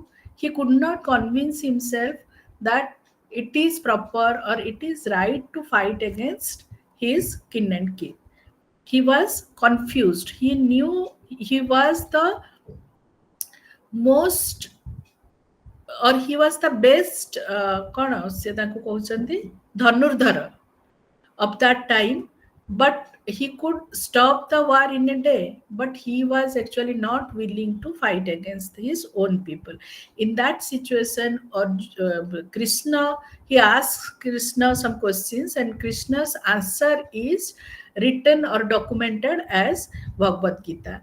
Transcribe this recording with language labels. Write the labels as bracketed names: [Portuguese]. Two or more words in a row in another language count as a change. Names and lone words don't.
[English] He could not convince himself that it is proper or it is right to fight against his kin and kin. He was confused. He knew he was the most or he was the best [Odia] କ'ଣ ସେ ତାଙ୍କୁ କହୁଛନ୍ତି ଧନୁର୍ଦ୍ଧର [English] of that time, but he could stop the war in a day, but he was actually not willing to fight against his own people. In that situation, or Krishna, he asks Krishna some questions and Krishna's answer is written or documented as Bhagavad Gita.